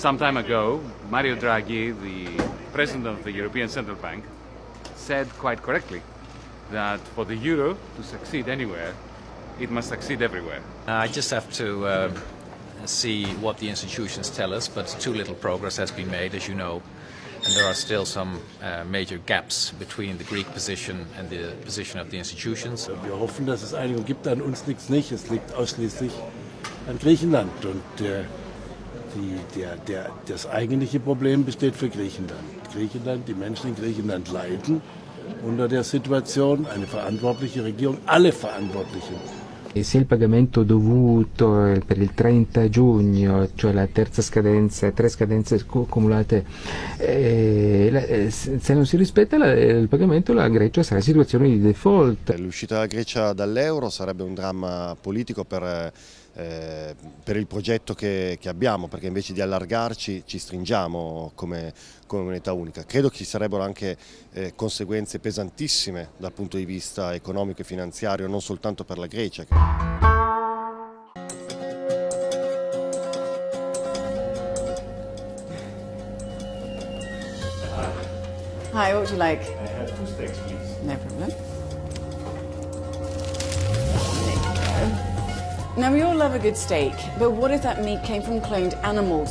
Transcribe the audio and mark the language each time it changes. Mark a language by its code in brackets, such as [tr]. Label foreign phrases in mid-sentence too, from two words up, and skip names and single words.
[en] Some time ago, Mario Draghi, the president of the European Central Bank, said quite correctly that for the euro to succeed anywhere, it must succeed everywhere. I just have to see what the institutions tell us, but too little progress has been made, as you know. And there are still some major gaps between the Greek position and the position of the institutions. [de] Wir hoffen, dass es Einigung gibt. An uns liegt es nicht. Es liegt ausschließlich an Griechenland. Und das eigentliche Problem besteht für Griechenland. Griechenland, die Menschen in Griechenland leiden unter der Situation. Eine verantwortliche Regierung, alle Verantwortlichen. [it] Se il pagamento dovuto per il 30 giugno, cioè la terza scadenza, 3 scadenze accumulate, se non si rispetta il pagamento, la Grecia sarà in situazione di default. L'uscita della Grecia dall'euro sarebbe un dramma politico per il progetto che abbiamo, perché invece di allargarci ci stringiamo come moneta unica. Credo che ci sarebbero anche conseguenze pesantissime dal punto di vista economico e finanziario, non soltanto per la Grecia. [en] Hi, what would you like? I have 2 steaks, please. No problem. Now, we all love a good steak, but what if that meat came from cloned animals?